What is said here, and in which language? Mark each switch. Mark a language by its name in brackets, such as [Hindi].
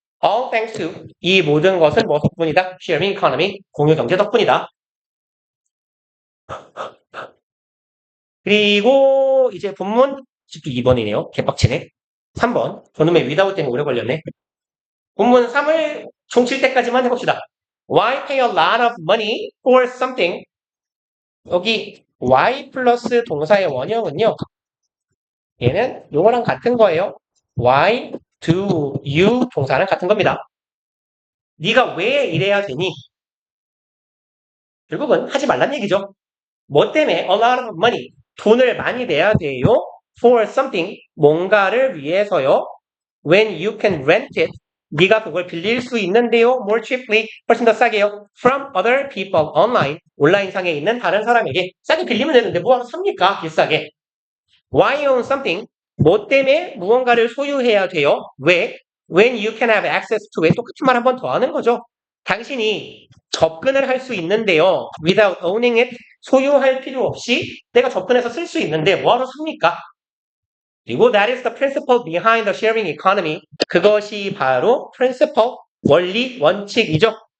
[English] All thanks to [Korean] 이 모든 것은 뭐 덕분이다? Sharing economy 공유 경제 덕분이다. 그리고 이제 본문 2번이네요. 개빡치네. 3번. 저놈의 without 때문에 오래 걸렸네. 본문 3을 총 칠 때까지만 해봅시다. [English] Why pay a lot of money for something? [Korean] 여기 y 플러스 동사의 원형은요. 얘는 요거랑 같은 거예요. [English] Why do you [Korean] 동사랑 같은 겁니다. 네가 왜 이래야 되니? 결국은 하지 말란 얘기죠. 뭐 때문에 [English] a lot of money [Korean] 돈을 많이 내야 돼요. [English] For something [Korean] 뭔가를 위해서요. [English] When you can rent it [Korean] 네가 그걸 빌릴 수 있는데요. [English] More cheaply [Korean] 훨씬 더 싸게요. [English] From other people online [Korean] 온라인상에 있는 다른 사람에게 싸게 빌리면 되는데 뭐하러 삽니까? 비싸게. [English] Why own something [Korean] 뭐 때문에 무언가를 소유해야 돼요? 왜? [English] When you can have access to it [Korean] 똑같은 말 한 번 더 하는 거죠. 당신이 접근을 할 수 있는데요. [English] Without owning it [Korean] 소유할 필요 없이 내가 접근해서 쓸 수 있는데 뭐하러 삽니까? 그리고 [English] that is the principle behind the sharing economy. [Korean] 그것이 바로 principle, 원리, 원칙이죠.